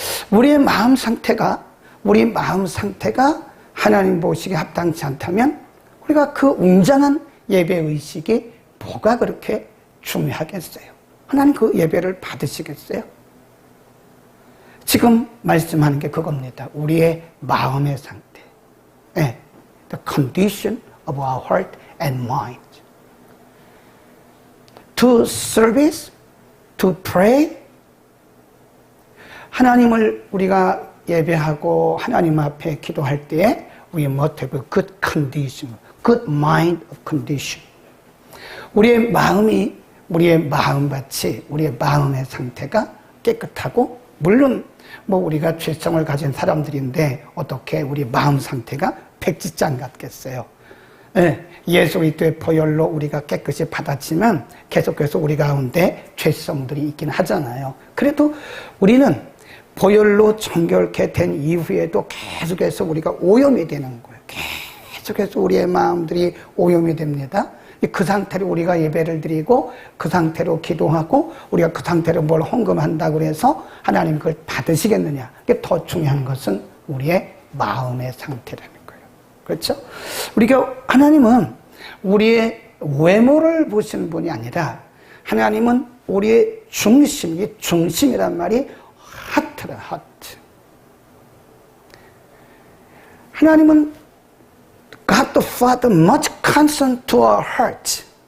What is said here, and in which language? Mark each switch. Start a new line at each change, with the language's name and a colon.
Korean: 우리 마음 상태가 하나님 보시기에 합당치 않다면 우리가 그 웅장한 예배 의식이 뭐가 그렇게 중요하겠어요? 하나님 그 예배를 받으시겠어요? 지금 말씀하는 게 그겁니다. 우리의 마음의 상태. 네.
English: The condition of our heart and mind. To service, to pray.
Korean: 하나님을 우리가 예배하고 하나님 앞에 기도할 때에
English: we must have a good condition, good mind of condition.
Korean: 우리의 마음밭이, 우리의 마음의 상태가 깨끗하고, 물론 우리가 죄성을 가진 사람들인데 어떻게 우리 마음 상태가 백지장 같겠어요. 네, 예수 그리스도의 보혈로 우리가 깨끗이 받았지만 계속해서 우리 가운데 죄성들이 있긴 하잖아요. 그래도 우리는 보혈로 정결케 된 이후에도 계속해서 우리가 오염이 되는 거예요. 계속해서 우리의 마음들이 오염이 됩니다. 그 상태로 우리가 예배를 드리고 그 상태로 기도하고 우리가 그 상태로 뭘 헌금한다고 해서 하나님 그걸 받으시겠느냐. 더 중요한 것은 우리의 마음의 상태라는 거예요. 그렇죠? 우리가 하나님은 우리의 외모를 보시는 분이 아니라 하나님은 우리의 중심이란 말이 하트라, 하트. 하나님은
English: God the Father much concerned to our heart.